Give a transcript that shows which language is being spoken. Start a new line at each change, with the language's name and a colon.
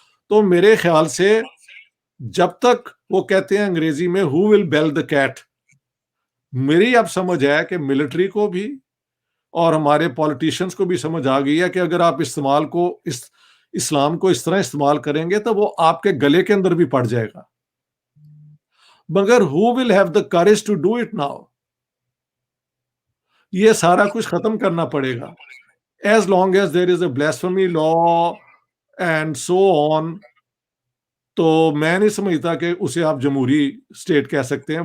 Urdu: تو میرے خیال سے جب تک وہ کہتے ہیں انگریزی میں
English: who will bell the cat,
Urdu: میری اب سمجھ ہے کہ ملٹری کو بھی اور ہمارے پولیٹیشنز کو بھی سمجھ آ گئی ہے کہ اگر آپ اسلام کو اس طرح استعمال کریں گے تو وہ آپ کے گلے کے اندر بھی پڑ جائے گا. مگر
English: who will have the courage to do it now,
Urdu: یہ سارا کچھ ختم کرنا پڑے گا.
English: As long as there is a blasphemy law and so on,
Urdu: تو میں نہیں سمجھتا کہ اسے آپ جمہوری اسٹیٹ کہہ سکتے ہیں.